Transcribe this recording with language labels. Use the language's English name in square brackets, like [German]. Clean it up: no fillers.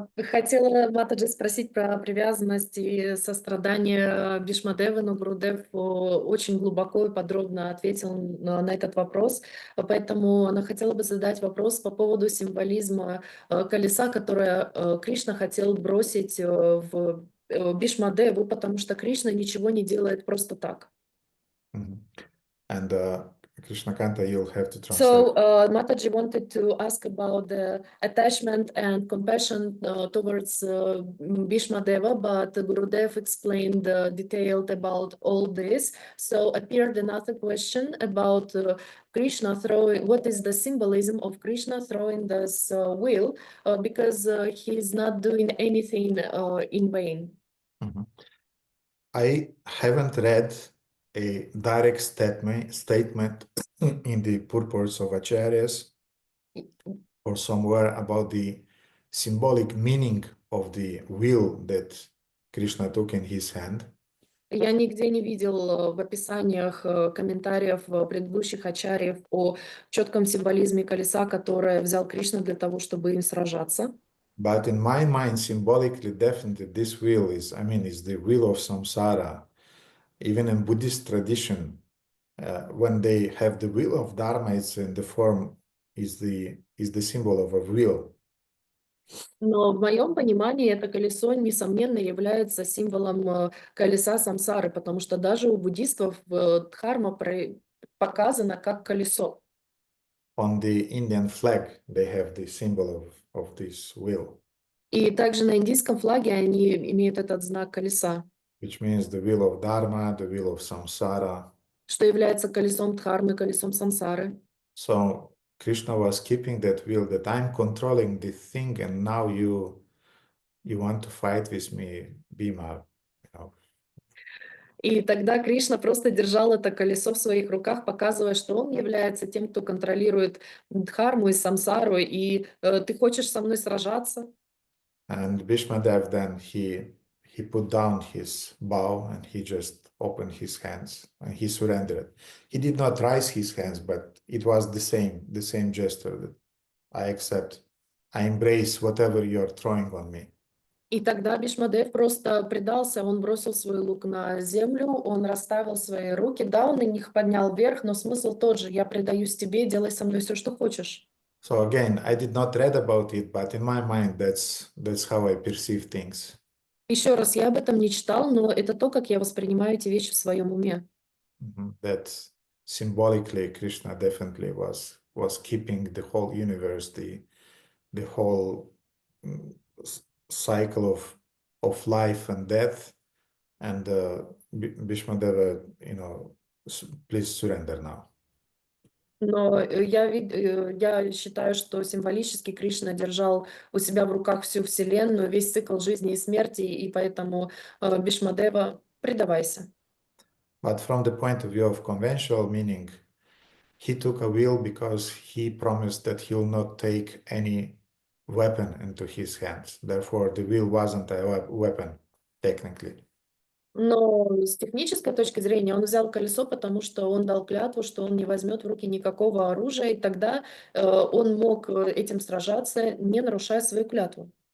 [Russian] Хотела Матаджи спросить про привязанность и сострадание Бhīṣmadeva, но Гурудев очень глубоко и подробно ответил на этот вопрос. Поэтому она хотела бы задать вопрос по поводу символизма колеса, которое Кришна хотел бросить в Бhīṣmadevу, потому что Кришна ничего не делает просто так. [English] And Krishna Kanta, you'll have to translate. So Mataji wanted to ask about the attachment and compassion towards Bhīṣmadeva, but Gurudev explained detailed about all this. So appeared another question about Krishna throwing, what is the symbolism of Krishna throwing this wheel, because he's not doing anything in vain. I haven't read a direct statement in the purports of Acharyas or somewhere about the symbolic meaning of the wheel that Krishna took in his hand. [Russian] Я нигде не видел в описаниях комментариев предыдущих ачарьев о четком символизме колеса, которое взял Кришна для того, чтобы им сражаться. [English] But in my mind, symbolically, definitely, this wheel is the wheel of samsara. Even in Buddhist tradition, when they have the wheel of Dharma, it's in the form, is the symbol of a wheel. [Russian] Но в моем понимании это колесо, несомненно, является символом колеса самсары, потому что даже у буддистов дхарма показана как колесо. [English] On the Indian flag, they have the symbol of this wheel. [Russian] И также на индийском флаге они имеют этот знак колеса. [English] Which means the wheel of Dharma, the wheel of samsara. [Russian] Что является колесом дхармы, колесом самсары. [English] So Krishna was keeping that wheel, that I'm controlling the thing, and now you want to fight with me, Bhima. [Russian] И тогда Кришна просто держал это колесо в своих руках, показывая, что он является тем, кто контролирует дхарму и самсару, и ты хочешь со мной сражаться? [English] And Bhīṣmadeva then he put down his bow and he just opened his hands and he surrendered. He did not raise his hands, but it was the same gesture that I accept. I embrace whatever you're throwing on me. [Russian] И тогда Бhīṣmadeva просто предался, он бросил свой лук на землю, он расставил свои руки, да, он их поднял вверх, но смысл тот же: я предаюсь тебе, делай со мной все, что хочешь. [English] So again, I did not read about it, but in my mind, that's how I perceive things. [Russian] Еще раз, я об этом не читал, но это то, как я воспринимаю эти вещи в своем уме. [English] That symbolically, Krishna definitely was keeping the whole universe, the whole cycle of life and death, and Bhīṣmadeva, please surrender now. [Russian] Но я считаю, что символически Кришна держал у себя в руках всю Вселенную, весь цикл жизни и смерти, и поэтому Бhīṣmadeva, предавайся. [English] But from the point of view of conventional meaning, he took a wheel because he promised that he will not take any weapon into his hands. Therefore, the wheel wasn't a weapon, technically. [Russian] Но с технической точки зрения он взял колесо, потому что он дал клятву, что он не возьмет в руки никакого оружия, и тогда он мог этим сражаться, не нарушая свою клятву.